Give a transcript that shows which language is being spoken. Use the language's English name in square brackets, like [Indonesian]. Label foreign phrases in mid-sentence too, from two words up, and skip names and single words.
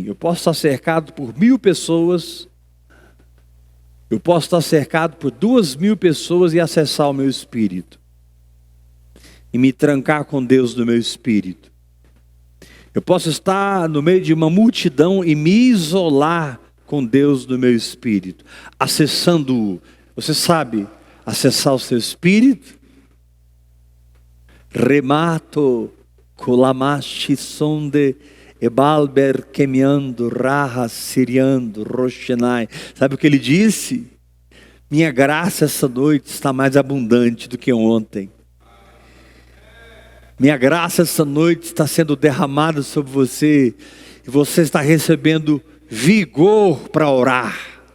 [Portuguese] Eu posso estar cercado por 1000 pessoas, eu posso estar cercado por 2000 pessoas e acessar o meu espírito, e me trancar com Deus no meu espírito. Eu posso estar no meio de uma multidão e me isolar com Deus no meu espírito, acessando-o. Você sabe acessar o seu espírito? Remato colamashi sonde ebalber quemeando raha siriando roshenai. Sabe o que ele disse? Minha graça essa noite está mais abundante do que ontem. Minha graça essa noite está sendo derramada sobre você, e você está recebendo vigor para orar.